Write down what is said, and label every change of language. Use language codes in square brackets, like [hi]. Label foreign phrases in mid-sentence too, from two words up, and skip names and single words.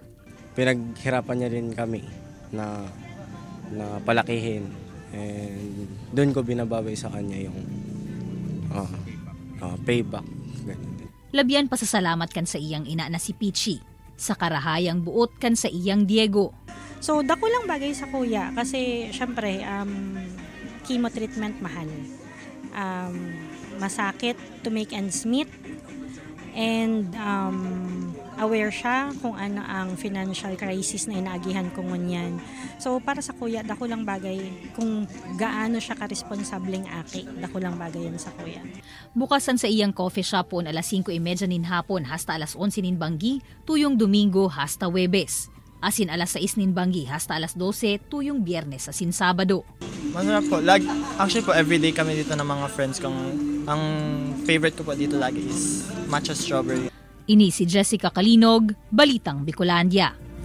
[tl] Pinaghirapan niya rin kami na palakihin, and doon ko binababay sa kanya yung payback. [bik] Labyan pasasalamat kan sa iyang ina na si Pichi sa karahayang buot kan sa iyang Diego. So, dako lang bagay sa kuya kasi syempre [en] chemo treatment [bik] mahal. Masakit [en] to make ends meet, [bik] and aware siya kung ano ang [en] financial crisis [bik] na inaagihan ko ngunyan. So, para sa kuya, dako lang bagay kung gaano siya ka-responsableng aki. Dako lang bagay yan sa kuya. Bukasan sa iyang coffee shop po alas 5:30 nin hapon hasta alas 11 nin banggi, tuyong Domingo hasta Huwebes. Asin alas 6 nin banggi hasta alas 12 tuyong Biyernes asin Sabado. [tl] Masarap po. Actually po, everyday kami dito ng mga friends kong ang favorite ko po dito lagi is matcha strawberry. [bik] Ini si Jessica Kalinog, Balitang Bicolandia.